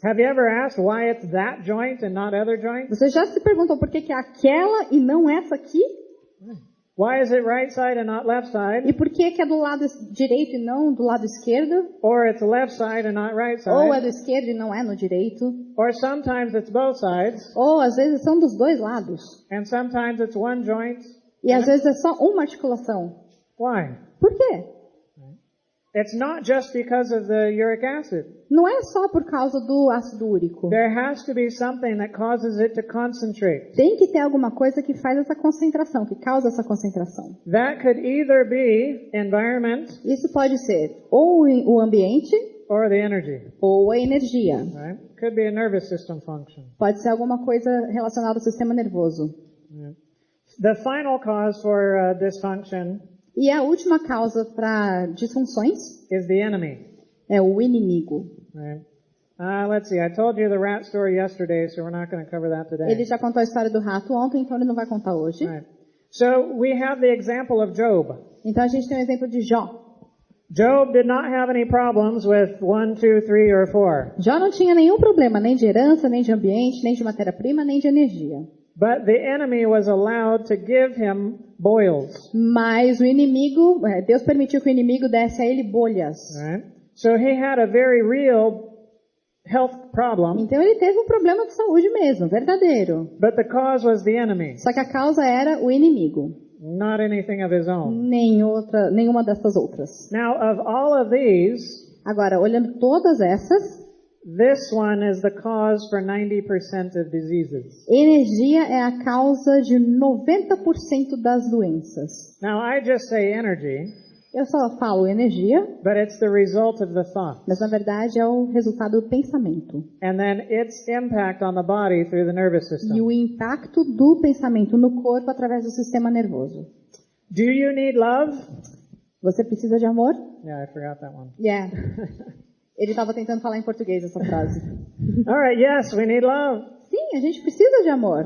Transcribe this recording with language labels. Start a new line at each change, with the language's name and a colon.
English: Have you ever asked why it's that joint and not other joints?
Portuguese: Você já se perguntou por que é aquela e não essa aqui?
English: Why is it right side and not left side?
Portuguese: E por que é do lado direito e não do lado esquerdo?
English: Or it's left side and not right side?
Portuguese: Ou é do esquerdo e não é no direito?
English: Or sometimes it's both sides.
Portuguese: Ou às vezes são dos dois lados.
English: And sometimes it's one joint.
Portuguese: E às vezes é só uma articulação.
English: Why?
Portuguese: Por quê?
English: It's not just because of the uric acid.
Portuguese: Não é só por causa do ácido úrico.
English: There has to be something that causes it to concentrate.
Portuguese: Tem que ter alguma coisa que faz essa concentração, que causa essa concentração.
English: That could either be environment.
Portuguese: Isso pode ser ou o ambiente
English: or the energy.
Portuguese: Ou a energia.
English: Right? Could be a nervous system function.
Portuguese: Pode ser alguma coisa relacionada ao sistema nervoso.
English: Yeah. The final cause for dysfunction
Portuguese: e a última causa para disfunções
English: is the enemy.
Portuguese: É o inimigo.
English: Right. Let's see. I told you the rat story yesterday, so we're not going to cover that today.
Portuguese: Ele já contou a história do rato ontem, então ele não vai contar hoje.
English: Right. So we have the example of Job.
Portuguese: Então a gente tem o exemplo de Jó.
English: Job did not have any problems with 1, 2, 3, or 4.
Portuguese: Jó não tinha nenhum problema, nem de herança, nem de ambiente, nem de matéria-prima, nem de energia.
English: But the enemy was allowed to give him boils.
Portuguese: Mas o inimigo, Deus permitiu que o inimigo desse a ele bolhas.
English: Right? So he had a very real health problem.
Portuguese: Então ele teve um problema de saúde mesmo, verdadeiro.
English: But the cause was the enemy.
Portuguese: Só que a causa era o inimigo.
English: Not anything of his own.
Portuguese: Nenhuma dessas outras.
English: Now, of all of these,
Portuguese: agora olhando todas essas,
English: This one is the cause for 90% of diseases.
Portuguese: Energia é a causa de 90% das doenças.
English: Now, I just say energy,
Portuguese: Eu só falo energia,
English: but it's the result of the thought.
Portuguese: mas na verdade é o resultado do pensamento.
English: And then its impact on the body through the nervous system.
Portuguese: E o impacto do pensamento no corpo através do sistema nervoso.
English: Do you need love?
Portuguese: Você precisa de amor?
English: Yeah, I forgot that one. Yeah.
Portuguese: Ele estava tentando falar em português essa frase.
English: All right, yes, we need love.
Portuguese: Sim, a gente precisa de amor.